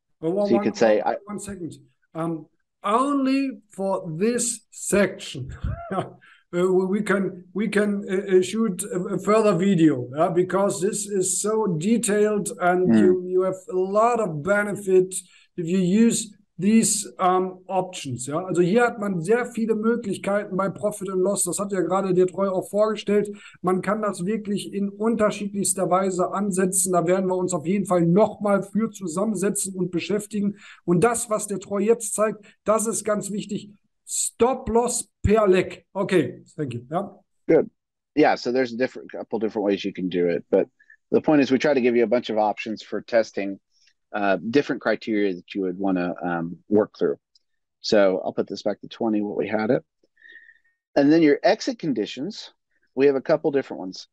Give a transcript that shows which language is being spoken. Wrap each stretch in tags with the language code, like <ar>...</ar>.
<en>So you could say, one second. Only for this section. We can shoot a further video, because this is so detailed, and you have a lot of benefit if you use these options.</en> <de>Ja? Also hier hat man sehr viele Möglichkeiten bei Profit and Loss. Das hat ja gerade der Treu auch vorgestellt. Man kann das wirklich in unterschiedlichster Weise ansetzen. Da werden wir uns auf jeden Fall nochmal für zusammensetzen und beschäftigen. Und das, was der Treu jetzt zeigt, das ist ganz wichtig.</de> <en>Stop loss per leg. Okay, thank you. Yeah. Good. Yeah, so there's a couple different ways you can do it, but the point is we try to give you a bunch of options for testing different criteria that you would want to work through. So I'll put this back to 20, what we had it. And then your exit conditions, we have a couple different ones.</en>